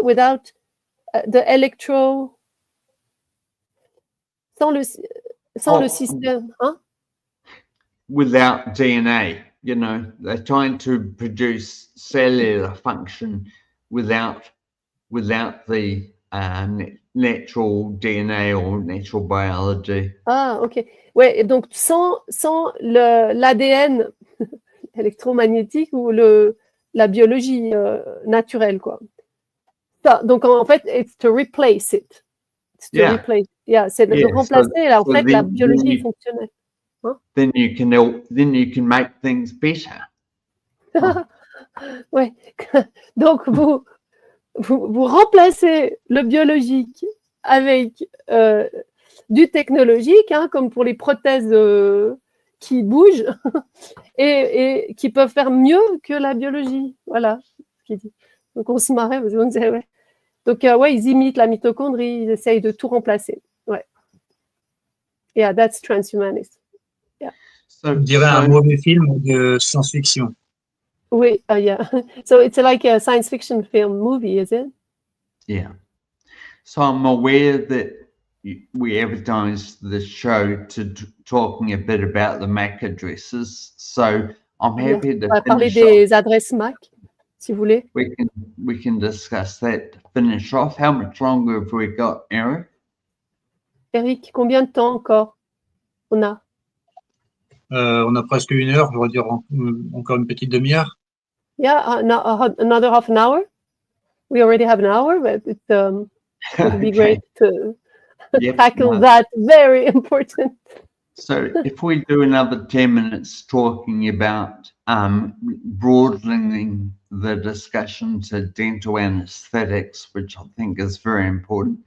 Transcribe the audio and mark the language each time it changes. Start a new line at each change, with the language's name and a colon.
English: Without the
French: sans le système, hein?
English: Without DNA, you know, they're trying to produce cellular function without the natural DNA or natural biology. Ah, ok.
French: Ouais, donc sans l'ADN électromagnétique ou la biologie naturelle, quoi. Ça, donc en fait,
English: it's to replace it. It's to replace.
French: Yeah, c'est de remplacer en fait la biologie fonctionnelle. Hein?
English: Then you can make things better. Ouais.
French: Donc vous remplacez le biologique avec du technologique, hein, comme pour les prothèses qui bougent et qui peuvent faire mieux que la biologie. Voilà ce qu'il dit. Donc on se marrait parce qu'on disait ouais. Donc ils imitent la mitochondrie, ils essayent de tout remplacer. Ouais.
English: Yeah, that's transhumanist. Yeah.
French: Je dirais un mauvais film de science-fiction. Oui, yeah.
English: So it's like a science fiction film movie, is it? Yeah. So I'm aware that we advertised the show talking a bit about the MAC addresses. So I'm happy to
French: parler des adresses MAC, si vous voulez.
English: We can discuss that to finish off. How much longer have we got, Eric?
French: Eric, combien de temps encore on a? On a presque 1 heure, je vais dire encore une petite demi-heure.
English: Yeah, another half an hour. We already have an hour, but it would be great to tackle that very important. So if we do another 10 minutes talking about broadening the discussion to dental anesthetics, which I think is very important.